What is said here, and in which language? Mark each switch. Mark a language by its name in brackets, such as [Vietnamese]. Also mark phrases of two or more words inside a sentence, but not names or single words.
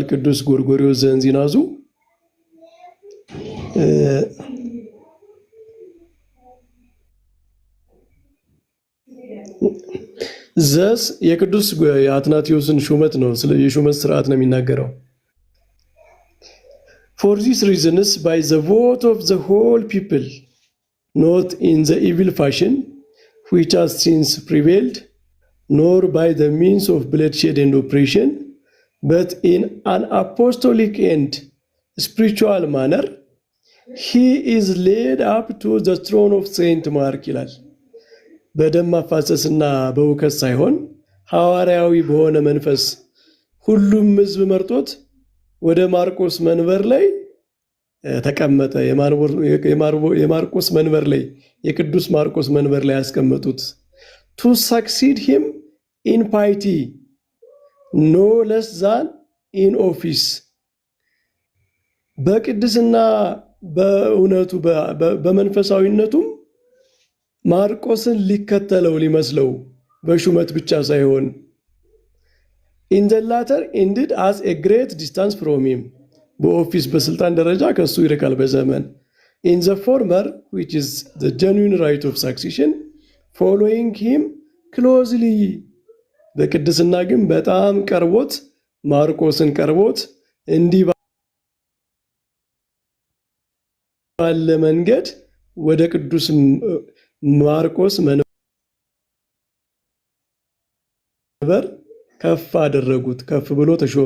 [Amharic] ቅዱስ ጎርጎርዮስ ዘእንዚናዙ ዘስ የቅዱስ አትናቴዎስን ሹመት ነው፣ ስለ የሹመት ስርዓት ነው የሚናገረው። [English] For these reasons by the vote of the whole people, not in the evil fashion which has since prevailed, nor by the means of bloodshed and oppression, but in an apostolic and spiritual manner, he is led up to the throne of Saint Mark [Amharic] ይላል። በደም ማፋሰስና በውከት ሳይሆን ሐዋርያዊ በሆነ መንፈስ ሁሉም ሕዝብ መርጦት ወደ ማርቆስ መንበር ላይ ተቀመጠ። የማርቆስ መንበር ላይ የቅዱስ ማርቆስ መንበር ላይ ያስቀመጡት [English] to succeed him in piety no less than in office [Amharic] በቅድስና በእውነቱ በመንፈሳዊነቱም ማርቆስን ሊከተለው ሊመስለው በሹመት ብቻ ሳይሆን [English] in the latter indeed as a great distance from him [Amharic] በኦፊስ በስልጣን ደረጃ ከሱ ይርቃል በዘመን [English] in the former which is the genuine right of succession following him closely [Amharic] በቅድስና ግን በጣም ቀርቦት ማርቆስን ቀርቦት እንዲህ ባለ መንገድ ወደ ቅዱስ ማርቆስ መንበር ከፍ አደረጉት፣ ከፍ ብሎ ተሾመ